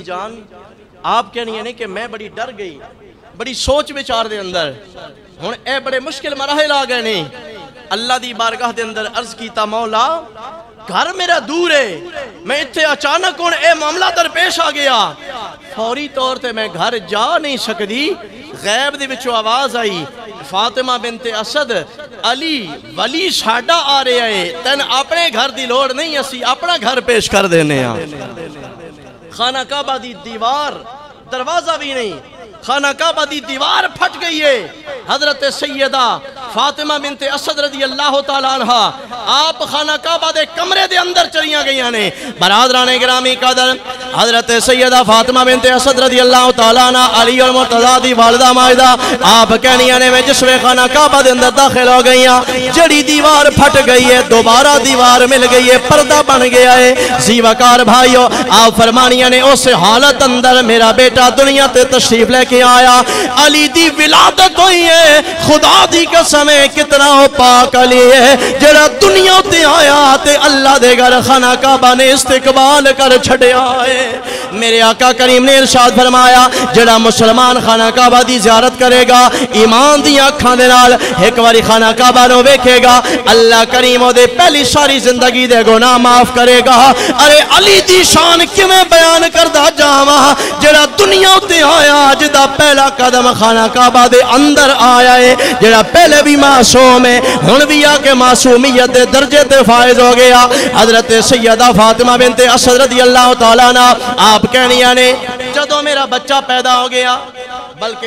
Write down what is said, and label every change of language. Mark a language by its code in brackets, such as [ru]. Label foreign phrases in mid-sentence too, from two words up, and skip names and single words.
[pa] جان آپ کہنی ہے کہ میں بڑی ڈر گئی بڑی سوچ بچار دے اندر ہن اے بڑے مشکل مراحل آ گئے نے اللہ دی بارگاہ دے اندر عرض کیتا مولا گھر میرا دور ہے میں اتھے اچانک ہن اے معاملہ درپیش آ گیا فوری طور تے میں گھر جا نہیں سکدی غیب دے وچوں آواز آئی فاطمہ بنت اسد علی ولی ساڈا آ رہا ہے تین اپنے گھر دی لوڑ نہیں اسی اپنا گھر پیش کر دینے ہاں خانہ کعبہ دی دیوار دروازہ بھی نہیں خانہ کعبہ دی دیوار پھٹ گئی ہے حضرت سیدہ فاطمہ بنت اسد [ar] رضی اللہ تعالیٰ عنہ [pa] آپ خانہ کعبہ دے کمرے دے اندر چلیاں گئیاں نے برادران گرامی قدر حضرت سیدہ فاطمہ بنت اسد [ar] رضی اللہ تعالیٰ عنہ [pa] علی المرتضیٰ دی والدہ مائدہ آپ کہنیاں نے میں جسوے خانہ کعبہ دے اندر داخل ہو گئیاں جڑی دیوار پھٹ گئی ہے دوبارہ دیوار مل گئی ہے پردہ بن گیا ہے زیوکار بھائیو آپ فرمانیاں نے اس حالت اندر میرا بیٹا دنیا تے تشریف لے کے آیا علی دی ولادت ہوئی ہے خدا دی قسم کتنا پاک علی ہے جڑا دنیا تے آیا تے اللہ دے گھر خانہ کعبہ نے استقبال کر چھڑیا ہے میرے آقا کریم نے ارشاد فرمایا جڑا مسلمان خانہ کعبہ دی زیارت کرے گا ایمان دی آنکھاں دے نال ایک واری خانہ کعبہ نو ویکھے گا اللہ کریم او دے پہلی ساری زندگی دے گناہ معاف کرے گا ارے علی دی شان کیویں بیان کردا جاواں جڑا دنیا تے آیا جدا پہلا قدم خانہ کعبہ دے اندر آیا ہے جڑا پہلے بھی معصوم ہے ہن بھی آ کے معصومیت دے درجے تے فائز ہو گیا حضرت سیدہ فاطمہ بنت اسد [ar] رضی اللہ تعالیٰ عنہ [pa] آپ کہنیاں نے جدو میرا بچہ پیدا ہو گیا بلکہ